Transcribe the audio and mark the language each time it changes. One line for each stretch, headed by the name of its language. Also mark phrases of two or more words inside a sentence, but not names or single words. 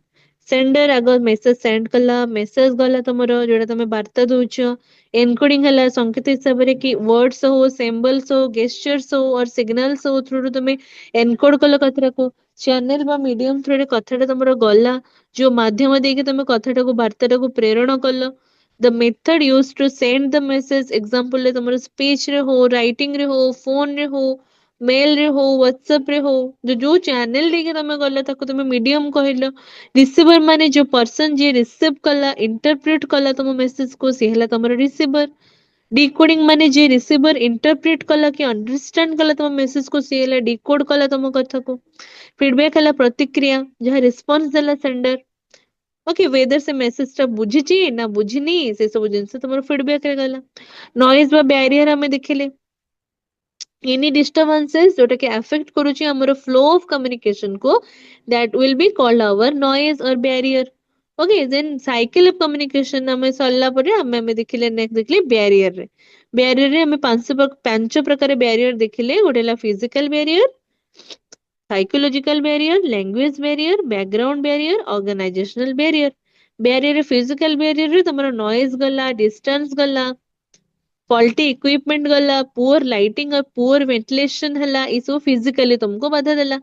Odia: ସେଣ୍ଡର ଆଗ
English: message send
Odia: କଲା, ମେସେଜ ଗଲା ତମର ଯୋଉଟା ତମେ ବାର୍ତ୍ତା ଦଉଛ। ଏନକୋଡିଂ ହେଲା ସଂକେତ ହିସାବରେ କି ୱାର୍ଡସ ହଉ, ସିମ୍ବଲସ ହଉ, ଗେଷ୍ଟର୍ସ ହଉ
English: or signals
Odia: ହଉ ଥ୍ରୁ ତମେ ଏନକୋଡ କଲ କଥାଟାକୁ। ଚ୍ୟାନେଲ ବା ମିଡିୟମ ଥ୍ରୁରେ କଥାଟା ତମର ଗଲା, ଯୋଉ ମାଧ୍ୟମ ଦେଇକି ତମେ କଥାଟାକୁ ବାର୍ତ୍ତାଟାକୁ ପ୍ରେରଣ କଲ।
English: the method used to send the message,
Odia: example ରେ ତମର ସ୍ପିଚ ରେ ହଉ, ରାଇଟିଂ ରେ ହଉ, ଫୋନ ରେ ହଉ, ମେଲ ରେ ହଉ, ହ୍ୱାଟସଆପ ରେ ହଉ, ଯୋଉ ଚ୍ୟାନେଲ ଦେଇକି ତମେ ଗଲ ତାକୁ ତମେ ମିଡିୟମ କହିଲ। ରିସିଭର ମାନେ ଯୋଉ ପର୍ସନ ଯିଏ ରିସିଭ କଲା, ଇଣ୍ଟରପ୍ରିଟ କଲା ତମ ମେସେଜ କୁ, ସିଏ ହେଲା ତମର ରିସିଭର। ଡିକୋଡିଂ ମାନେ ଯିଏ ରିସିଭର ଇଣ୍ଟରପ୍ରିଟ କଲା କି ଅଣ୍ଡରଷ୍ଟାଣ୍ଡ କଲା ତମ ମେସେଜ କୁ, ସିଏ ହେଲା ଡିକୋଡ କଲା ତମ କଥାକୁ। ଫିଡବ୍ୟାକ ହେଲା ପ୍ରତିକ୍ରିୟା, ଯାହା ରେସ୍ପନ୍ସ ଦେଲା ସେଣ୍ଡର।
English: okay, whether
Odia: ସେ ମେସେଜ ଟା ବୁଝିଛି ନା ବୁଝିନି, ସେ ସବୁ ଜିନିଷ ତମର ଫିଡବ୍ୟାକ ରେ ଗଲା। ନଏଜ ବା ବ୍ୟାରିୟର ଆମେ ଦେଖିଲେ,
English: any disturbances
Odia: ଯୋଉଟା କି ଆଫେକ୍ଟ କରୁଛି ଆମର
English: flow of communication
Odia: କୁ,
English: that will be called our noise or barrier. Okay, then cycle of communication
Odia: ଆମେ ସରିଲା ପରେ ଆମେ ଦେଖିଲେ, ନେକ୍ସଟ ଦେଖିଲେ ବ୍ୟାରିୟର ରେ। ବ୍ୟାରିୟର ରେ ଆମେ ପାଞ୍ଚ ପ୍ରକାର ବ୍ୟାରିୟର ଦେଖିଲେ। ଗୋଟେ ହେଲା
English: physical barrier, psychological barrier, language barrier, background barrier, organisational barrier.
Odia: ବ୍ୟାରିୟର
English: physical barrier
Odia: ରେ ତମର ନଏଜ ଗଲା, ଡିଷ୍ଟାନ୍ସ ଗଲା,
English: faulty equipment
Odia: ଗଲା,
English: poor lighting
Odia: ଆଉ
English: poor ventilation
Odia: ହେଲା, ଏ ସବୁ ଫିଜିକାଲି ତମକୁ ବାଧା ଦେଲା।